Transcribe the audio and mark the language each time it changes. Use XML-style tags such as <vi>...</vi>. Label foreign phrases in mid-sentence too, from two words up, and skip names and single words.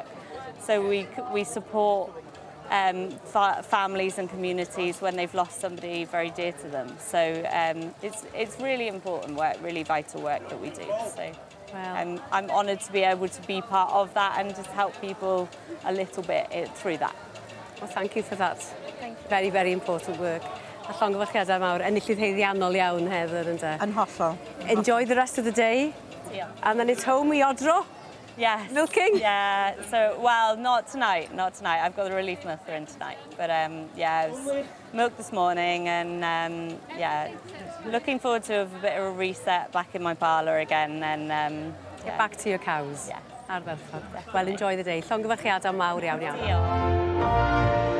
<en>So we support families and communities when they've lost somebody very dear to them. So it's really important work, really vital work that we do. So I'm honoured to be able to be part of that and just help people a little bit through that. Well, thank you for that. Thank you. Very, very important work.</en> <cy>A llongyfarchiadau mawr, enillydd heiddiannol iawn, Heather, ynde? Yn hollol.</cy> <en>Enjoy the rest of the day. Yeah. And then it's home</en> <cy>i odro.</cy> <en>Yes. Milking? Yeah. So, well, not tonight. I've got the relief milker in tonight. But I was milked this morning, and looking forward to a bit of a reset back in my parlour again, and get back to your cows. Yeah. Ardderchog. Well, enjoy the day.</en> <cy>Llongyfarchiadau mawr iawn iawn. Diolch.</cy>